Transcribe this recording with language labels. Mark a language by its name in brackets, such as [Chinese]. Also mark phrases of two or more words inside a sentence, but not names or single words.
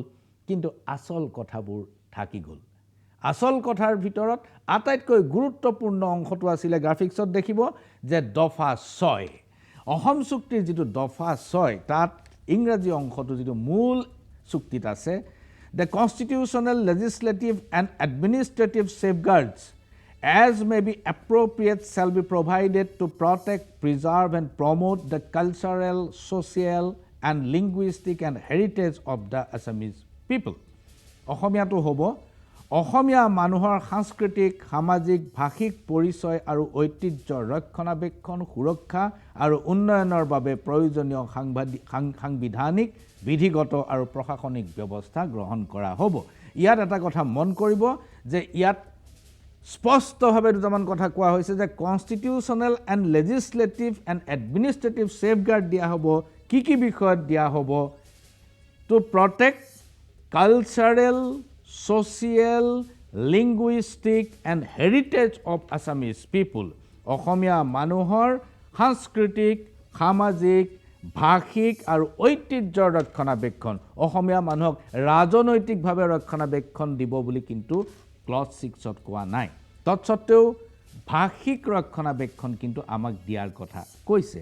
[Assamese] কিন্তু আচল কথাবোৰ থাকি গ'ল। আচল কথাৰ ভিতৰত আটাইতকৈ গুৰুত্বপূৰ্ণ অংশটো আছিলে, গ্ৰাফিক্সত দেখিব যে দফা 6। অসম চুক্তিৰ যিটো দফা 6 তাত ইংৰাজী অংশটো যিটো মূল চুক্তিত আছে, [English] the constitutional, legislative and administrative safeguards as may be appropriate shall be provided to protect, preserve and promote the cultural, social and linguistic and heritage of the Assamese people. [Assamese] অসমীয়াটো হ'ব অসমীয়া মানুহৰ সাংস্কৃতিক, সামাজিক, ভাষিক পৰিচয় আৰু ঐতিহ্য ৰক্ষণাবেক্ষণ, সুৰক্ষা আৰু উন্নয়নৰ বাবে প্ৰয়োজনীয় সাংবিধানিক, বিধিগত আৰু প্ৰশাসনিক ব্যৱস্থা গ্ৰহণ কৰা হ'ব। ইয়াত এটা কথা মন কৰিব যে ইয়াত স্পষ্টভাৱে দুটামান কথা কোৱা হৈছে যে [English] constitutional and legislative and administrative safeguard [Assamese] দিয়া হ'ব। কি কি বিষয়ত দিয়া হ'ব? [English] to protect cultural, social, linguistic and heritage of Assamese people. [Assamese] অসমীয়া মানুহৰ সাংস্কৃতিক, সামাজিক, ভাষিক আৰু ঐতিহ্যৰ ৰক্ষণাবেক্ষণ, অসমীয়া মানুহক ৰাজনৈতিকভাৱে ৰক্ষণাবেক্ষণ দিব বুলি কিন্তু ক্লজ 6ত কোৱা নাই। তৎসত্ত্বেও ভাষিক ৰক্ষণাবেক্ষণ কিন্তু আমাক দিয়াৰ কথা কৈছে।